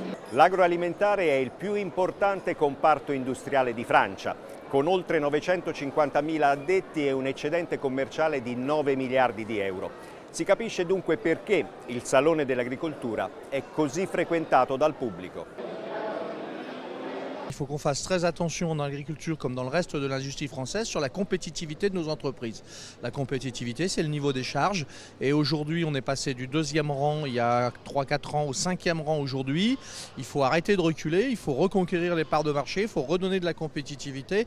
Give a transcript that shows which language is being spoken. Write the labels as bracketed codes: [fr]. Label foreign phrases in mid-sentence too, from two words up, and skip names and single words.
[it] L'agroalimentare è il più importante comparto industriale di Francia, con oltre 950.000 addetti e un eccedente commerciale di 9 miliardi di euro. Si capisce dunque perché il Salone dell'Agricoltura è così frequentato dal pubblico. [fr] Il faut qu'on fasse très attention dans l'agriculture comme dans le reste de l'industrie française sur la compétitivité de nos entreprises. La compétitivité, c'est le niveau des charges. Et aujourd'hui, on est passé du 2e rang il y a 3-4 ans au 5e rang aujourd'hui. Il faut arrêter de reculer, il faut reconquérir les parts de marché, il faut redonner de la compétitivité.